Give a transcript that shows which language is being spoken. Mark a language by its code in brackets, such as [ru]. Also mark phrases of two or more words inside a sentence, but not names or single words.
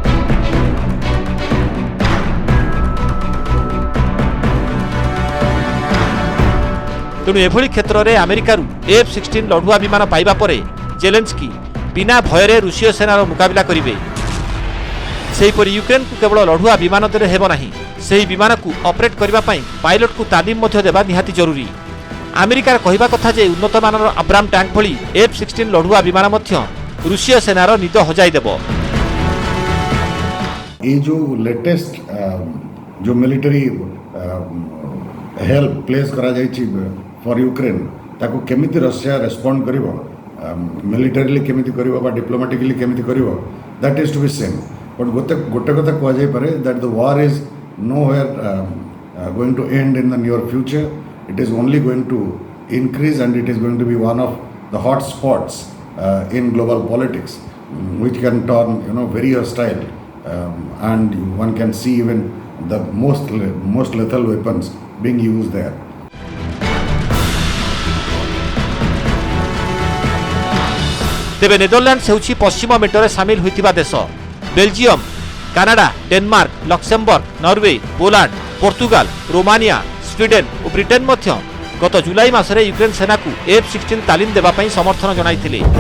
[or] ତେଣୁ ଏଭଳି କ୍ଷେତ୍ରରେ ଆମେରିକାରୁ F-16 ଲଢୁଆ ବିମାନ ପାଇବା ପରେ ଜେଲେନ୍ସ୍କି ବିନା ଭୟରେ ରୁଷୀୟ ସେନାର ମୁକାବିଲା କରିବେ। ସେହିପରି ୟୁକ୍ରେନକୁ କେବଳ ଲଢୁଆ ବିମାନ ଦେଲେ ହେବ ନାହିଁ, ସେହି ବିମାନକୁ ଅପରେଟ୍ କରିବା ପାଇଁ ପାଇଲଟକୁ ତାଲିମ ମଧ୍ୟ ଦେବା ନିହାତି ଜରୁରୀ। ଆମେରିକାର କହିବା କଥା ଯେ ଉନ୍ନତମାନର ଆବ୍ରାମ ଟ୍ୟାଙ୍କ ଭଳି F-16 ଲଢୁଆ ବିମାନ ମଧ୍ୟ ରୁଷୀୟ ସେନାର ନିଦ ହଜାଇ ଦେବ। [en] ये जो लेटेस्ट जो military help place [or] କରା ଯାଇଛି [en] for Ukraine [or] ତାକୁ କେମିତି [en] Russia respond [or] କରିବ ମିଲିଟାରିଲି କେମିତି କରିବ ବା ଡିପ୍ଲୋମାଟିକାଲି କେମିତି କରିବ [en] that is to be same but [or] ଗୋଟେ କଥା କୁହା ଯାଇ ପାରେ [en] that the war is nowhere going to end in the near future. It is only going to increase and it is going to be one of the hot spots in global politics, which can turn very hostile, and one can see even the most lethal weapons being used there. [or] ତେବେ ନେଦରଲ୍ୟାଣ୍ଡସ ହେଉଛି ପଶ୍ଚିମ ମେଣ୍ଟରେ ସାମିଲ ହୋଇଥିବା ଦେଶ। ବେଲଜିୟମ, କାନାଡା, ଡେନମାର୍କ, ଲକ୍ସେମବର୍ଗ, ନରୱେ, ପୋଲାଣ୍ଡ, ପର୍ତ୍ତୁଗାଲ, ରୋମାନିଆ, ସ୍ୱିଡେନ ଓ ବ୍ରିଟେନ ମଧ୍ୟ ଗତ ଜୁଲାଇ ମାସରେ ୟୁକ୍ରେନ ସେନାକୁ F-16 ତାଲିମ ଦେବା ପାଇଁ ସମର୍ଥନ ଜଣାଇଥିଲେ।